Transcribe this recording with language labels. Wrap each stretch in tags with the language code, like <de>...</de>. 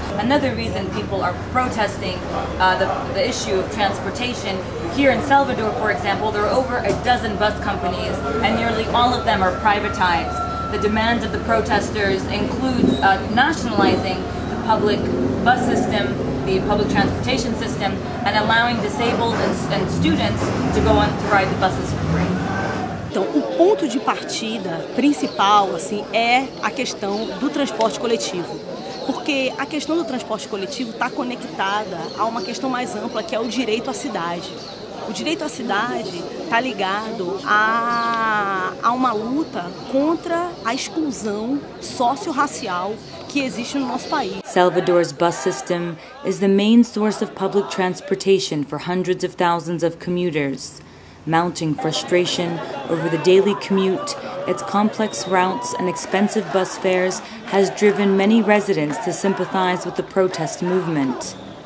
<en>Another reason people are protesting the issue of transportation, here in Salvador, for example, there are over a dozen bus companies, and nearly all of them are privatized. The demands of the protesters include nationalizing the public bus system, the public transportation system, and allowing disabled and students to go on to ride the buses for free.</en> <pt>Então, o ponto de partida principal, assim, é a questão do transporte coletivo. Porque a questão do transporte coletivo está conectada a uma questão mais ampla, que é o direito à cidade. O direito à cidade está ligado a uma luta contra a exclusão socio-racial que existe no nosso país.</pt> <en>Salvador's bus system is the main source of public transportation for hundreds of thousands of commuters. Mounting frustration over the daily commute, its complex routes and expensive bus fares has driven many residents to sympathize with the protest movement.</en>